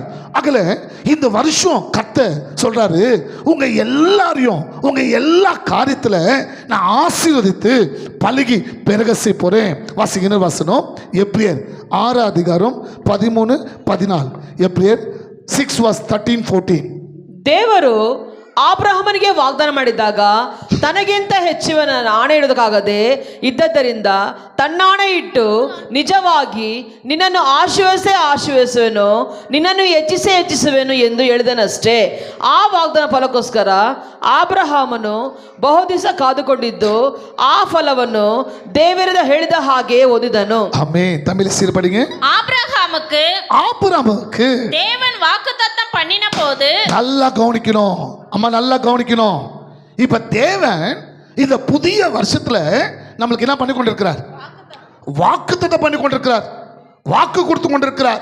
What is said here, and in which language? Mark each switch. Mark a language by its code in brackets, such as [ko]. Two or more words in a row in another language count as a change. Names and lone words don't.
[ta] அகல இந்த வருஷம் கர்த்தர் சொல்றாரு, உங்க எல்லாரையும் உங்க எல்லா காரியத்துல நான் ஆசீர்வதித்து பழகி பெருக செய்ய போறேன். வாசிக்கிற வசனம் எப்ரியர் 6:13-14. எப்ரியர் 6:13-14. [kn] ದೇವರು ಅಬ್ರಹಾಮನಿಗೆ ವಾಗ್ದಾನ ಮಾಡಿದಾಗ ತನಗಿಂತ ಹೆಚ್ಚಿನ ಆಣೆ ಇಡುವುದಕ್ಕಾಗದೆ ಇದ್ದದ್ದರಿಂದ ತನ್ನಾಣೆ ಇಟ್ಟು ನಿಜವಾಗಿ ನಿನ್ನನ್ನು ಆಶೀರ್ವದಿಸುವೆನು, ನಿನ್ನನ್ನು ಹೆಚ್ಚಿಸುವೆನು ಎಂದು ಹೇಳಿದನಷ್ಟೇ. ಆ ವಾಗ್ದಾನ ಫಲಕ್ಕೋಸ್ಕರ ಅಬ್ರಹಾಮನು ಬಹು ದಿವಸ ಕಾದುಕೊಂಡಿದ್ದು ಆ ಫಲವನ್ನು ದೇವರಿಂದ ಹೇಳಿದ ಹಾಗೆ ಓದಿದನು. [ta] ஆமென். தமிழ் சீர்படிங்க. ஆபிரகாமுக்கு தேவன் வாக்குத்தத்தம் பண்ணின போது, நல்லா கவனிக்கணும் அம்மா, நல்லா கவனிக்கணும். இப்ப தேவன் இந்த புதிய வருஷத்துல நம்மளுக்கு என்ன பண்ணி கொண்டிருக்கிறார்? வாக்குத்தத்தம் பண்ணி கொண்டிருக்கிறார், வாக்கு கொடுத்து கொண்டிருக்கிறார்.